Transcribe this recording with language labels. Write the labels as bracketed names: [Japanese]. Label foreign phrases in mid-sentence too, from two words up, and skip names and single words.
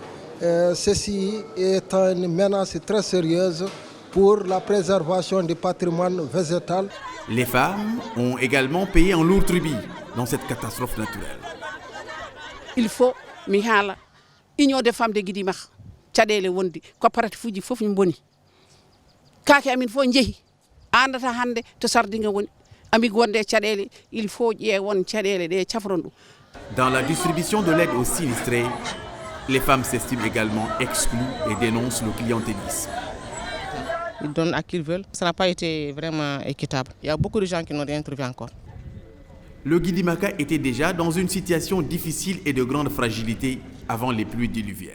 [French] Ceci est une menace très sérieuse pour la préservation du patrimoine végétal. Les femmes ont également payé un lourd tribut dans cette catastrophe naturelle. Il faut union des femmes de Guidimaka [Fula] caɗele wondi coopérative fof min boni kaake amin fof jeehi andata hande to sardinga woni ami gonde caɗele [French] il faut [Fula] ƴeewon caɗele ɗe cafron ɗum. [French] Dans la distribution de l'aide aux sinistrés, les femmes s'estiment également exclues et dénoncent le clientélisme. Ils donnent à qui ils veulent. Ça n'a pas été vraiment équitable. Il y a beaucoup de gens qui n'ont rien trouvé encore. Le Guidimaka était déjà dans une situation difficile et de grande fragilité avant les pluies diluviennes.